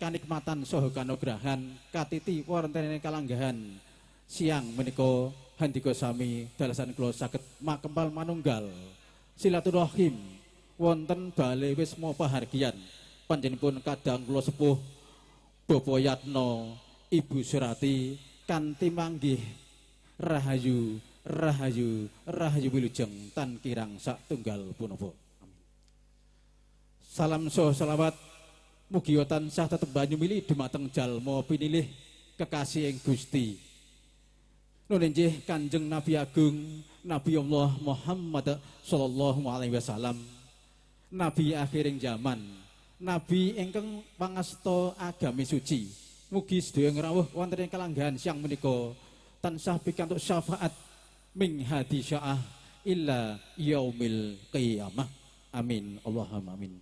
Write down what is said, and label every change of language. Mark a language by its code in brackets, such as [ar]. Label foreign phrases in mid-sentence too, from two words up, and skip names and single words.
[jv] kanikmatan saha kanugrahan katiti wonten kalanggahan siang menika Handika Sami dalasan kula saged makempal manunggal silaturahim wonten bale wisma pahargyan panjenenganipun kadang kula sepuh Bapak Yatno Ibu Surati kanthi manggih rahayu rahayu rahayu wilujeng tan kirang satunggal punapa. Salam saha selawat mugi tansah tetep banyu mili dumateng jalma pinilih kekasih ing Gusti. Nun inggih Kanjeng Nabi Agung Nabi Allah Muhammad [ar] sallallahu alaihi wasallam, [jv] nabi akhiring zaman, nabi ingkang pangasta agami suci. Mugi sedaya ngrawuh wonten ing kalanggahan siang menika tansah pikantuk syafaat ming [ar] hadi syaah illa yaumil qiyamah. Amin Allahumma amin.